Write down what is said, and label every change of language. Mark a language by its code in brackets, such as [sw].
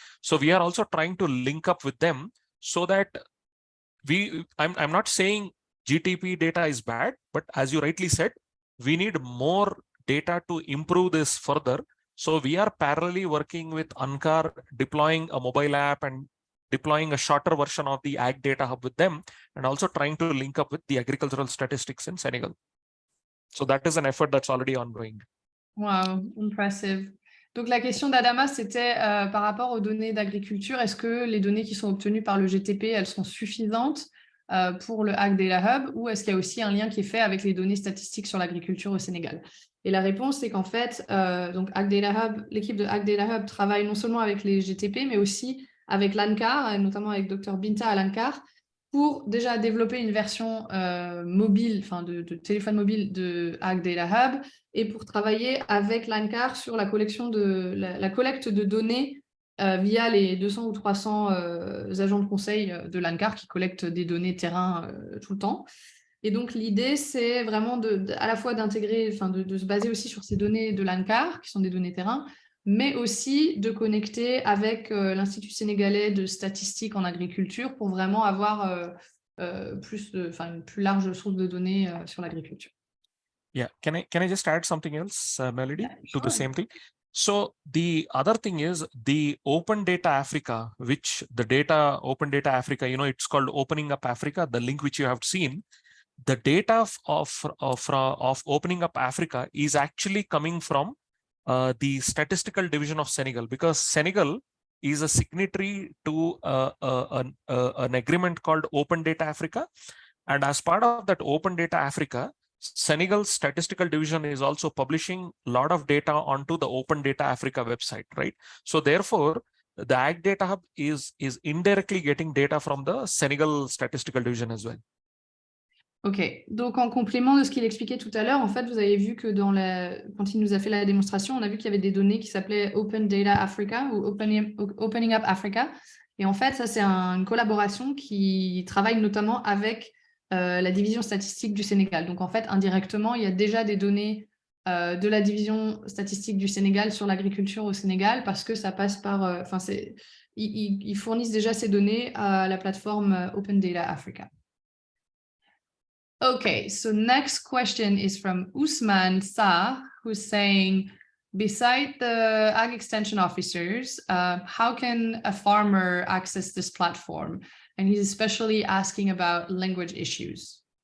[en] So we are also trying to link up with them so that I'm not saying GTP data is bad, but as you rightly said, we need more data to improve this further. So we are parallelly working with ANCAR, deploying a mobile app and deploying a shorter version of the AgDataHub with them, and also trying to link up with the agricultural statistics in Senegal. So that is an effort that's already ongoing. Wow, impressive. [fr] Donc la question d'Adama, c'était par rapport aux données d'agriculture, est-ce que les données qui sont obtenues par le GTP, elles sont suffisantes pour le AgDataHub, ou est-ce qu'il y a aussi un lien qui est fait avec les données statistiques sur l'agriculture au Sénégal? Et la réponse, c'est qu'en fait, donc AgDataHub, l'équipe de AgDataHub travaille non seulement avec les GTP, mais aussi avec l'ANCAR, notamment avec Dr Binta à l'ANCAR, pour déjà développer une version mobile, enfin de téléphone mobile de AgDataHub, et pour travailler avec l'ANCAR sur la collecte de données via les 200 ou 300 agents de conseil de l'ANCAR qui collectent des données terrain tout le temps. Et donc, l'idée, c'est vraiment à la fois d'intégrer, enfin de se baser aussi sur ces données de l'ANCAR, qui sont des données terrain, mais aussi de connecter avec l'Institut sénégalais de statistique en agriculture pour vraiment avoir une plus large source de données sur l'agriculture. [en] Yeah, can I just add something else, Melody, Yeah, to the same thing? So the other thing is the Open Data Africa, which Open Data Africa, it's called Opening Up Africa, the link which you have seen. The data of Opening Up Africa is actually coming from the statistical division of Senegal, because Senegal is a signatory to an agreement called Open Data Africa. And as part of that Open Data Africa, Senegal's statistical division is also publishing a lot of data onto the Open Data Africa website, right? So therefore, the AgDataHub is indirectly getting data from the Senegal statistical division as well. [fr] Ok, donc en complément de ce qu'il expliquait tout à l'heure, en fait, vous avez vu que quand il nous a fait la démonstration, on a vu qu'il y avait des données qui s'appelaient Open Data Africa ou Opening Up Africa. Et en fait, ça, c'est une collaboration qui travaille notamment avec la division statistique du Sénégal. Donc, en fait, indirectement, il y a déjà des données de la division statistique du Sénégal sur l'agriculture au Sénégal parce que ça passe par... ils fournissent déjà ces données à la plateforme Open Data Africa. [en] Okay, so next question is from Usman Sa, who's saying, beside the Ag Extension officers, how can a farmer access this platform? And he's especially asking about language issues.